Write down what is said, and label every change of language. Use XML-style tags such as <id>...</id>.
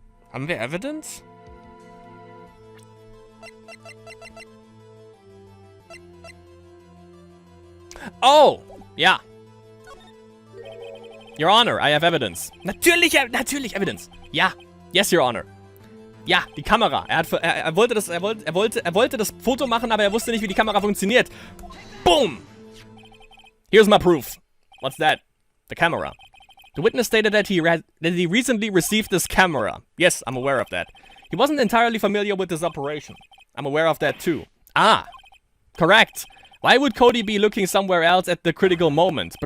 <de>Haben wir Evidence? Oh! Ja.</de> <en>Your Honor, I have evidence.</en> <de>Natürlich Evidence. Ja.</de> <en>Yes, Your Honor.</en> <de>Ja, die Kamera. Er wollte das Foto machen, aber er wusste nicht, wie die Kamera funktioniert.</de> <en>Boom! Here's my proof. What's that? The camera. The witness stated that he recently received this camera. Yes, I'm aware of that. He wasn't entirely familiar with this operation. I'm aware of that too. Ah, correct. Why would Cody be looking somewhere else at the critical moment?</en>